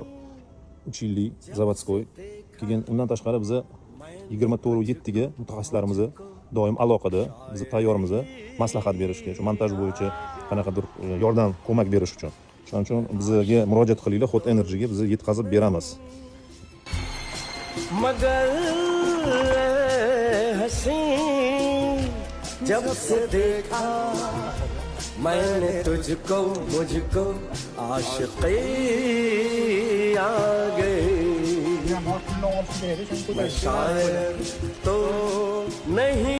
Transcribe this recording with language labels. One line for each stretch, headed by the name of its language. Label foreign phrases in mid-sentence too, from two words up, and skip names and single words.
Uzbek: 3 yillik zavodskoy. Keyin undan tashqari biz 24/7 ga mutaxassislarimiz doim aloqada, biz tayyormiz maslahat berishga, shu montaj bo'yicha qanaqadir yordam, ko'mak berish uchun. Shuning uchun bizga murojaat qilinglar, Hot Energy ga biz yetkazib beramiz.
Hindi: मगर हसी जब से देखा मैंने तुझको मुझको आशिक़ी आ गई मैं शायर तो नहीं